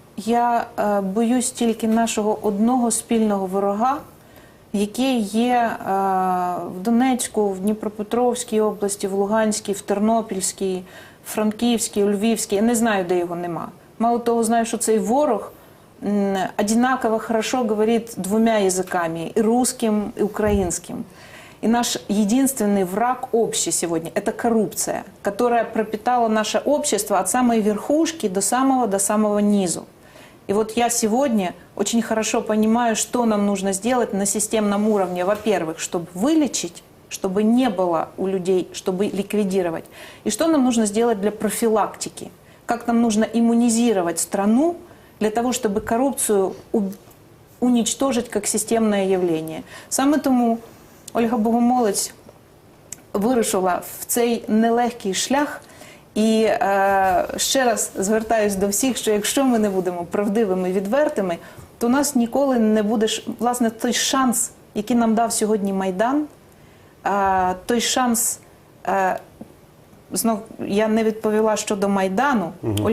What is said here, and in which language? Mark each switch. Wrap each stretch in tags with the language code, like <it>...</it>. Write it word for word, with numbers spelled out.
<uk>Я е, боюсь тільки нашого одного спільного ворога, який є е, в Донецьку, в Дніпропетровській області, в Луганській, в Тернопільській, в Франківській, у Львівській. Я не знаю, де його нема. Мало того, знаю, що цей ворог м, однаково хорошо говорить двома язиками – і русским, і українським.</uk> <ru>И наш единственный враг общий сегодня – это коррупция, которая пропитала наше общество от самой верхушки до самого, до самого низу. И вот я сегодня очень хорошо понимаю, что нам нужно сделать на системном уровне. Во-первых, чтобы вылечить, чтобы не было у людей, чтобы ликвидировать. И что нам нужно сделать для профилактики. Как нам нужно иммунизировать страну для того, чтобы коррупцию уничтожить как системное явление.</ru> <uk>Саме тому Ольга Богомолець вирушила в цей нелегкий шлях. І е, ще раз звертаюсь до всіх, що якщо ми не будемо правдивими, відвертими, то у нас ніколи не буде, власне, той шанс, який нам дав сьогодні Майдан, е, той шанс, е, знов я не відповіла щодо Майдану, угу.</uk>